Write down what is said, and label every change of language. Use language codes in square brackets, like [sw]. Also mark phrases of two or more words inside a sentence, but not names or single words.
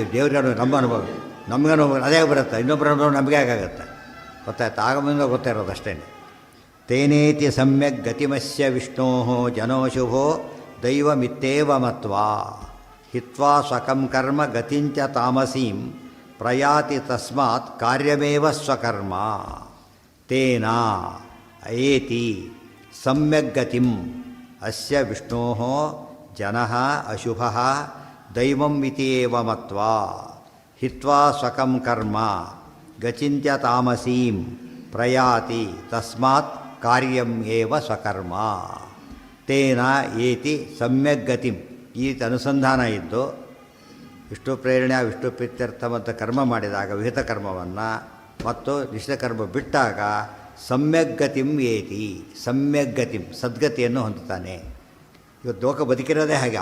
[kn] ದೇವ್ರಿಗೆ ನಮ್ಮ ಅನುಭವ, ನಮ್ಗೆ ಅನುಭವ ಅದೇ ಬರುತ್ತೆ. ಇನ್ನೊಬ್ಬರ ಅನುಭವ ನಮಗೆ ಆಗುತ್ತೆ. ಗೊತ್ತಾಯ್ತು? ಆಗಮದಿಂದ ಗೊತ್ತಿರೋದು ಅಷ್ಟೇ. [sa] ತೇನೇತಿ ಸಮ್ಯಕ್ ಗತಿಮಸ್ಯ ವಿಷ್ಣೋ ಜನೋ ಶುಭೋ ದೈವಮಿತ್ತೇವ ಮತ್ವಾ ಹಿತ್ವಾ ಸ್ವಕಂ ಕರ್ಮ ಗತಿಂಚ ತಾಮಸೀಂ ಪ್ರಯಾತಿ ತಸ್ಮಾತ್ ಕಾರ್ಯಮೇವ ಸ್ವಕರ್ಮ ತೇನ ಏತಿ ಸಮ್ಯಕ್ ಗತಿಂ ಅಸ್ಯ ವಿಷ್ಣೋ ಜನಃ ಅಶುಭಃ ದೈವಂ ಇತಿ ಏವ ಮತ್ವಾ ಹಿತ್ವಾ ಸ್ವಕಂ ಕರ್ಮ ಗಚಿಂಚ ತಾಮಸೀಂ ಪ್ರಯಾತಿ ತಸ್ಮಾತ್ ಕಾರ್ಯಂ ಏವ ಸ್ವಕರ್ಮ ತೇನ ಏತಿ ಸಮ್ಯಕ್ ಗತಿಂ. [kn] ಈ ಅನುಸಂಧಾನ ಇದ್ದು ವಿಷ್ಣು ಪ್ರೇರಣೆ, ವಿಷ್ಣು ಪ್ರೀತ್ಯರ್ಥವಂತ ಕರ್ಮ ಮಾಡಿದಾಗ ವಿಹಿತ ಕರ್ಮವನ್ನು ಮತ್ತು ನಿಷಿದ್ಧ ಕರ್ಮ ಬಿಟ್ಟಾಗ [sa] ಸಮ್ಯಕ್ ಗತಿಂ ಏತಿ, ಸಮ್ಯಕ್ ಗತಿಂ [kn] ಸದ್ಗತಿಯನ್ನು ಹೊಂದುತ್ತಾನೆ. ಇವತ್ತು ಲೋಕ ಬದುಕಿರೋದೇ ಹಾಗೆ.